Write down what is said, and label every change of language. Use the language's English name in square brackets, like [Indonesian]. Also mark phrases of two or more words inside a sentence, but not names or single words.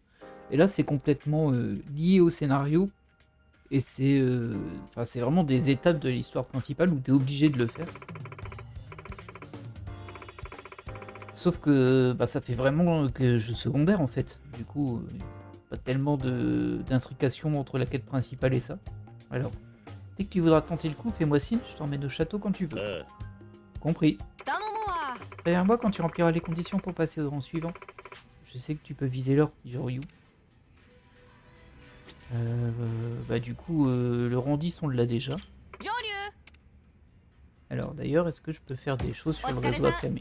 [French] Et là, c'est complètement lié au scénario, et c'est vraiment des étapes de l'histoire principale où t'es obligé de le faire. Sauf que ça fait vraiment que jeu secondaire en fait. Du coup, pas tellement d'intrication entre la quête principale et ça. Alors, dès que tu voudras tenter le coup, fais-moi signe, je t'emmène au château quand tu veux. ああ Compris. [Japanese] 頼むわ [French] Préviens-moi quand tu rempliras les conditions pour passer au rang suivant. Je sais que tu peux viser l'or, dit Ryu. Du coup, le rang 10, on l'a déjà. [Japanese] 上流 [French] Alors d'ailleurs, est-ce que je peux faire des choses sur le réseau Akame?